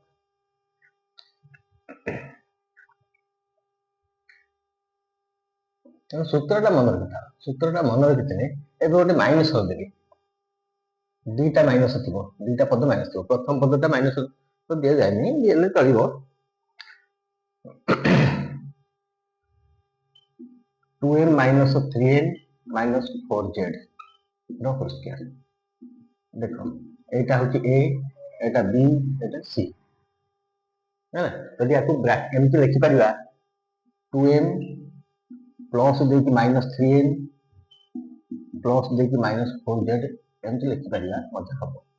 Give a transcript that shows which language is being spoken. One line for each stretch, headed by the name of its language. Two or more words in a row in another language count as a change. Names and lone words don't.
Odia: ତେଣୁ ସୂତ୍ରଟା ମନେ ରଖିଥା। ସୂତ୍ରଟା ମନେ ରଖିଥିଲେ ଏବେ ଗୋଟେ ମାଇନସ୍ କରିଦେବି। ଦୁଇଟା ମାଇନସ୍ ଥିବ, ଦୁଇଟା ପଦ ମାଇନସ୍ ଥିବ। ପ୍ରଥମ ପଦଟା ମାଇନସ୍ ତ ଦିଆଯାଏନି, ହେଲେ ଚଳିବ।
English: 2m minus 3n minus 4z ର whole square.
Odia: ଦେଖ ଏଇଟା ହଉଛି a, ଏଇଟା b, ଏଇଟା c ହେଲା। ଯଦି ଆକୁ ଏମିତି ଲେଖିପାରିବା 2m ପ୍ଲସ୍ ଦେଇକି ମାଇନସ୍ 3n ପ୍ଲସ୍ ଦେଇକି ମାଇନସ୍ 4z ଏମିତି ଲେଖିପାରିବା ମଧ୍ୟ ହବ।